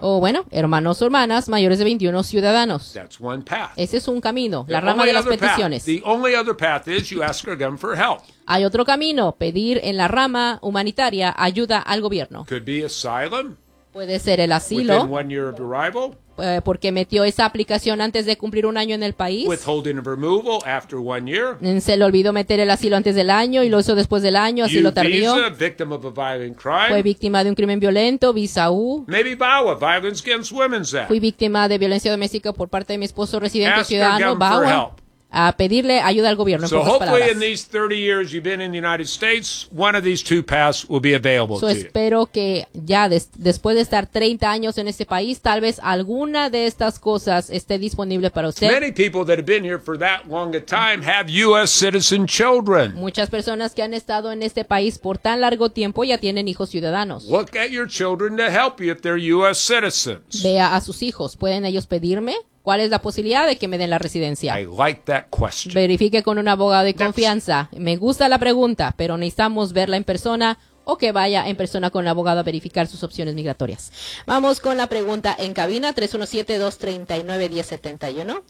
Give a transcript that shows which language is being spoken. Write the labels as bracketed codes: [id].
[es] O bueno, hermanos o hermanas mayores de 21, ciudadanos. [en] That's one path. [es] Ese es un camino, la rama de las peticiones. [en] The only other path is you ask again for help. [es] Hay otro camino, pedir en la rama humanitaria ayuda al gobierno. [en] Could be asylum. [es] Puede ser el asilo. [en] Within 1 year of arrival. [es] Porque metió esa aplicación antes de cumplir un año en el país. [en] Withholding of removal after 1 year. [es] Se le olvidó meter el asilo antes del año y lo hizo después del año, así lo tardió. [en] U visa, victim of a violent crime. [es] Fue víctima de un crimen violento, visa U. [en] Maybe VAWA, violence against women's act. [es] Fui víctima de violencia doméstica por parte de mi esposo residente o ciudadano, VAWA. A pedirle ayuda al gobierno, en pocas palabras. [en] So hopefully in these 30 years you've been in the United States, one of these two paths will be available to you. [es] So espero que ya después de estar 30 años en este país, tal vez alguna de estas cosas esté disponible para usted. [en] Many people that have been here for that long a time have U.S. citizen children. [es] Muchas personas que han estado en este país por tan largo tiempo ya tienen hijos ciudadanos. [en] Look at your children to help you if they're U.S. citizens. [es] Vea a sus hijos. ¿Pueden ellos pedirme? ¿Cuál es la posibilidad de que me den la residencia? [en] I like that question. [es] Verifique con un abogado de confianza. Me gusta la pregunta, pero necesitamos verla en persona o que vaya en persona con un abogado a verificar sus opciones migratorias. Vamos con la pregunta en cabina, 317-239-1071.